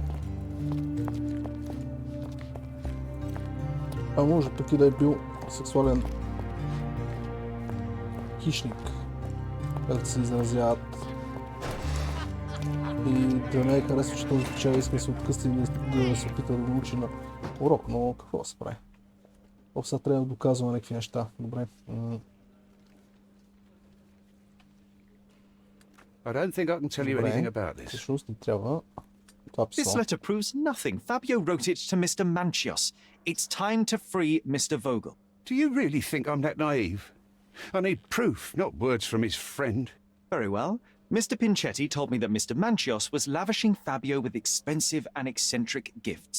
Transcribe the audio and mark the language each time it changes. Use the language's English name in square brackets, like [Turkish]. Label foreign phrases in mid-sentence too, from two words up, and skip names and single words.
[Bulgarian] А може пък и да е бил сексуален хищник, както се изразяват. И да не е харесва, че този печал иска да се откъсти и да се опита да го научи на урок, но какво да се прави? Сега трябва да доказваме някакви неща. Добре. [English] I don't think I can tell you anything about this. [Bulgarian] Всъщност не трябва. [English] This letter proves nothing. Fabio wrote it to Mr. Manchios. It's time to free Mr. Vogel. Do you really think I'm that naive? I need proof, not words from his friend. Very well. Mr. Pinchetti told me that Mr. Manchios was lavishing Fabio with expensive and eccentric gifts.